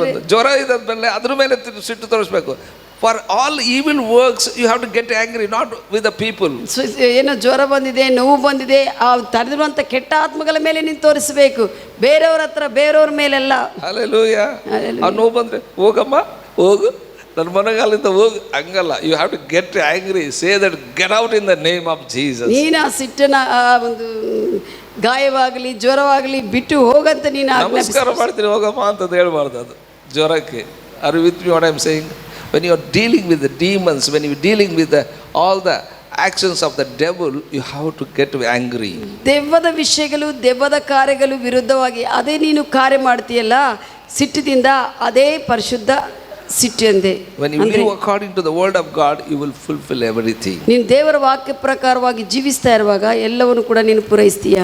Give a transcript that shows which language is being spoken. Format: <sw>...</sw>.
<kn>ಜ್ವರ ಇದ್ಮೇಲೆ ಅದ್ರ ಮೇಲೆ ಸಿಟ್ಟು ತೋರಿಸ್ಬೇಕು.</kn> <en>For all evil works you have to get angry, not with the people.</en> <kn>ಏನೋ ಜ್ವರ ಬಂದಿದೆ, ನೋವು ಬಂದಿದೆ, ಆ ತಡೆದಿರುವಂತ ಕೆಟ್ಟ ಆತ್ಮಗಳ ಮೇಲೆ ನೀನು ತೋರಿಸಬೇಕು, ಬೇರೆಯವ್ರ ಹತ್ರ, ಬೇರೆಯವ್ರ ಮೇಲೆಲ್ಲ.</kn> <en>Hallelujah.</en> <kn>ಆ ನೋವು ಬಂದ್ರೆ ಹೋಗಮ್ಮ ಹೋಗು, ನನ್ನ ಮನೆಗಾಲಿಂದ ಹೋಗು, ಹಂಗಲ್ಲ.</kn> <en>You have to get angry, say that get out in the name of Jesus.</en> <kn>ನೀನು ಆ ಸಿಟ್ಟನ್ನ ಆ ಒಂದು ಗಾಯವಾಗಲಿ ಜ್ವರವಾಗಲಿ ಬಿಟ್ಟು ಹೋಗಂತ ನೀನು ನಮಸ್ಕಾರ ಮಾಡ್ತೀನಿ ಹೋಗಮ್ಮ ಅಂತ ಹೇಳ್ಬಾರ್ದು. ಅದು ಜ್ವರಕ್ಕೆ.</kn> <en>Are you with me what I am saying? When you are dealing with the demons, when you are dealing with all the actions of the devil, you have to get angry.</en> <kn>ದೆವ್ವದ ವಿಷಯಗಳು, ದೆವ್ವದ ಕಾರ್ಯಗಳು ವಿರುದ್ಧವಾಗಿ ಅದೇ ನೀನು ಕಾರ್ಯ ಮಾಡ್ತೀಯಲ್ಲ ಸಿಟ್ಟಿನಿಂದ, ಅದೇ ಪರಿಶುದ್ಧ ಸಿಟ್ಟು ಎಂದೆ.</kn> <en>When you live according to the word of God, you will fulfill everything.</en> <kn>ನೀನು ದೇವರ ವಾಕ್ಯ ಪ್ರಕಾರವಾಗಿ ಜೀವಿಸ್ತಾ ಇರುವಾಗ ಎಲ್ಲವನ್ನು ಕೂಡ ನೀನು ಪೂರೈಸ್ತೀಯ.</kn>